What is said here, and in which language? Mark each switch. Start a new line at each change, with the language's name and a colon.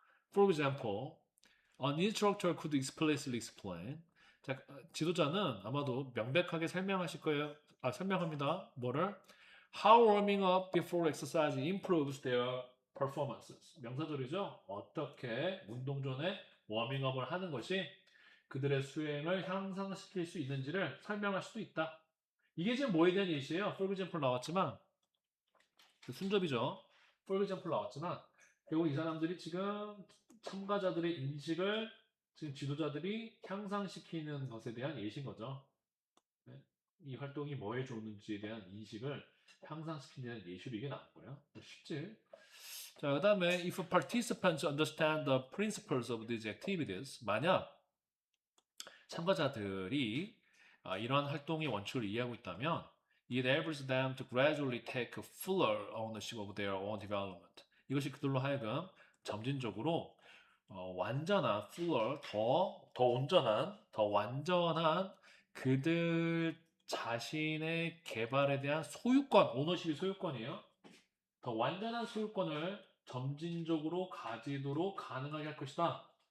English: For example, an instructor could explicitly explain.
Korean: 자, 지도자는 아마도 명백하게 설명하실 거예요. 설명합니다. 뭐를?
English: How warming up before exercise improves their performances.
Korean: 명사절이죠. 어떻게 운동 전에 워밍업을 하는 것이 그들의 수행을 향상시킬 수 있는지를 설명할 수도 있다. 이게 지금 뭐에 대한 예시예요?
English: For example
Korean: 나왔지만 그 순접이죠.
English: For example
Korean: 나왔지만 결국 이 사람들이 지금 참가자들의 인식을 지금 지도자들이 향상시키는 것에 대한 예시인 거죠. 네? 이 활동이 뭐에 좋은지에 대한 인식을 향상시키는 예시로 이게 나온 거예요. 쉽지?
English: 자, 그 다음에 if participants understand the principles of these activities,
Korean: 만약 참가자들이 이러한 활동의 원칙을 이해하고 있다면
English: it enables them to gradually take a fuller ownership of their own development.
Korean: 이것이 그들로 하여금 점진적으로 완전한, fuller, 더 온전한, 더 완전한 그들 자신의 개발에 대한 소유권, 오너십이 소유권이에요. 더 완전한 소유권을 점진적으로 가지도록 가능하게 할 것이다.